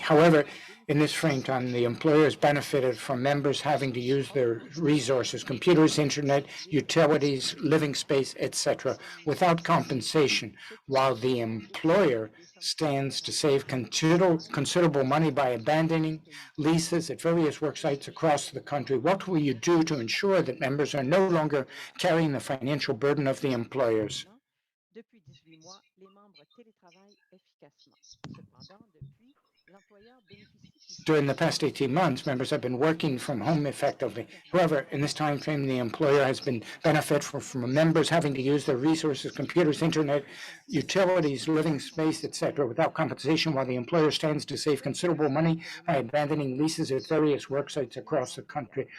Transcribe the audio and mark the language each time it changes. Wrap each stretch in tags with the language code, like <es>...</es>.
<en>However, in this frame time, the employers benefited from members having to use their resources, computers, internet, utilities, living space, etc., without compensation, while the employer stands to save considerable money by abandoning leases at various work sites across the country. What will you do to ensure that members are no longer carrying the financial burden of the employers?</en> <fr>Depuis 18 mois, les membres télétravaillent efficacement. Cependant, depuis, l'employeur bénéficie.</fr> <en>During the past 18 months, members have been working from home effectively. However, in this time frame, the employer has been benefit from members having to use their resources, computers, internet, utilities, living space, etc., without compensation, while the employer stands to save considerable money by abandoning leases at various work sites across the country.</en>